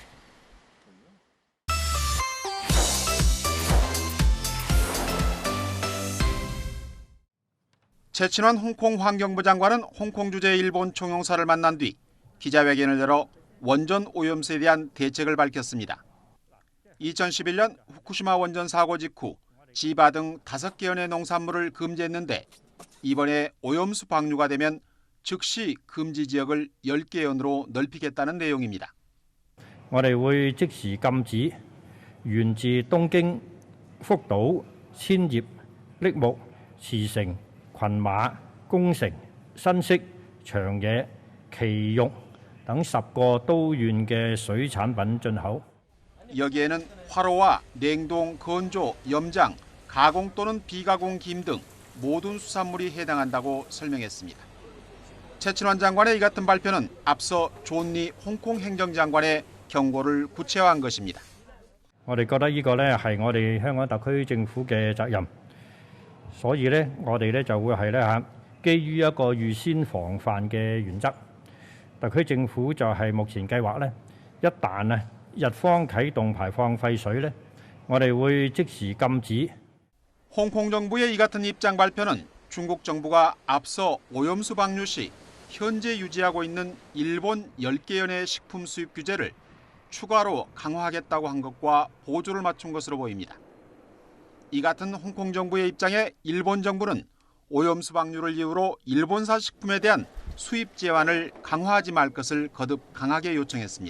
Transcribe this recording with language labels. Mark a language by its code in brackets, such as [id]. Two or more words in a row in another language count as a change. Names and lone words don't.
[ko] 최친원 홍콩 환경부 장관은 홍콩 주재 일본 총영사를 만난 뒤 기자회견을 열어 원전 오염수에 대한 대책을 밝혔습니다. 2011년 후쿠시마 원전 사고 직후 지바 등 5개 현의 농산물을 금지했는데 이번에 오염수 방류가 되면 즉시 금지 지역을 10개 현으로 넓히겠다는 내용입니다. [yue] 我哋會即時禁止源自東京、福島、千葉、栃木、茨城、群馬、宮城、新潟、長野、埼玉等10個都縣嘅水產品進口。 [ko] 여기에는 화로와 냉동, 건조, 염장, 가공 또는 비가공 김 등 모든 수산물이 해당한다고 설명했습니다. 최친원 장관의 이 같은 발표는 앞서 존리 홍콩 행정장관의 경고를 구체화한 것입니다. [yue] 我哋覺得呢個咧係我哋香港特區政府嘅責任，所以咧我哋咧就會係咧嚇基於一個預先防範嘅原則，特區政府就係目前計劃咧，一旦啊日方啟動排放廢水咧，我哋會即時禁止。 [ko] 홍콩 정부의 이 같은 입장 발표는 중국 정부가 앞서 오염수 방류 시 현재 유지하고 있는 일본 10개 현의 식품 수입 규제를 추가로 강화하겠다고 한 것과 보조를 맞춘 것으로 보입니다. 이 같은 홍콩 정부의 입장에 일본 정부는 오염수 방류를 이유로 일본사 식품에 대한 수입 제한을 강화하지 말 것을 거듭 강하게 요청했습니다.